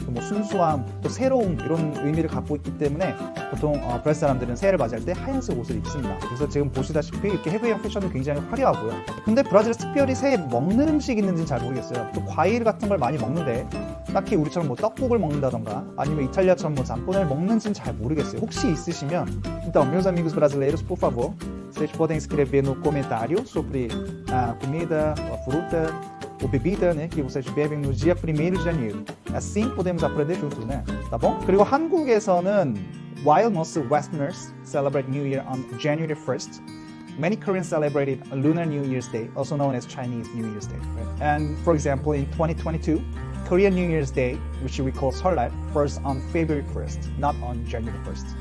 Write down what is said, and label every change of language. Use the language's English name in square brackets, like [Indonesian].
[Korean] 뭐 순수함, 또 새로움 이런 의미를 갖고 있기 때문에 보통 브라질 사람들은 새해를 맞이할 때 하얀색 옷을 입습니다. 그래서 지금 보시다시피 이렇게 해외형 패션도 굉장히 화려하고요. 근데 브라질 특별히 새해 먹는 음식이 있는지는 잘 모르겠어요. 또 과일 같은 걸 많이 먹는데 딱히 우리처럼 뭐 떡국을 먹는다던가 아니면 이탈리아처럼 뭐 짬뽕을 먹는지는 잘 모르겠어요. 혹시 있으시면 [Portuguese] então, meus amigos brasileiros, por favor, vocês podem escrever no comentário sobre a comida, a fruta ou bebida, né, que vocês bebem no dia 1º de janeiro. Assim podemos aprender juntos, né? tá bom? [Korean] 그리고 한국에서는 [English] while most Westerners celebrate New Year on January 1st, many Koreans celebrated Lunar New Year's Day, also known as Chinese New Year's Day. Right? And for example, in 2022, Korean New Year's Day, which we call Seollal, falls on February 1st, not on January 1st.